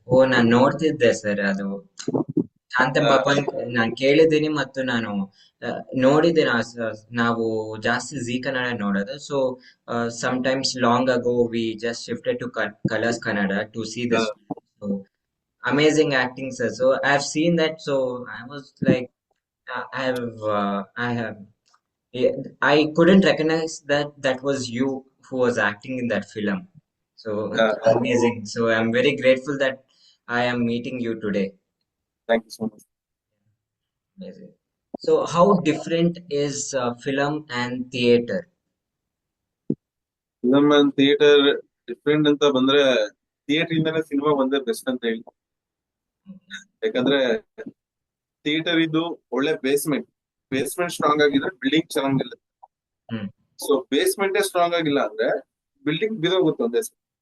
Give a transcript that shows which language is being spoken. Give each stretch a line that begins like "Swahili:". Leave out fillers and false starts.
Kannada: ಓ, ನಾನ್ ನೋಡ್ತಿದ್ದೆ ಸರ್ ಅದು. ಶಾಂತಂ ಪಾಪಂ ನಾನ್ ಕೇಳಿದ್ದೀನಿ ಮತ್ತು ನಾನು ನೋಡಿದ್ದೀನಿ. ನಾವು ಜಾಸ್ತಿ ಜಿ ಕನ್ನಡ ನೋಡೋದು.
English: So sometimes long ago we just shifted to Colors Kannada to see this. So amazing acting sir. So I've seen that. So I was like, I have, yeah, I couldn't recognize that that was you who was acting in that film. So amazing. So I'm very grateful that I am meeting you today. Thank you so much. Amazing. So how different is film and theater?
Kannada: Film and theatre different ಅಂತ ಬಂದ್ರೆ, theatre ಇಂದಾನೆ cinema ಬಂದ್ರೆ best ಅಂತ ಹೇಳಿ. ಯಾಕಂದ್ರೆ theatre ಇದು ಒಳ್ಳೆ basement. Basement strong ಆಗಿದ್ರೆ ಬಿಲ್ಡಿಂಗ್ ಚೆನ್ನಾಗಿಲ್ಲ. Hmm. ಸೊ ಬೇಸ್ಮೆಂಟ್ ಸ್ಟ್ರಾಂಗ್ ಆಗಿಲ್ಲ ಅಂದ್ರೆ ಬಿಲ್ಡಿಂಗ್ ಬಿದೋಗುತ್ತೆ ಒಂದೇ ಸಲ.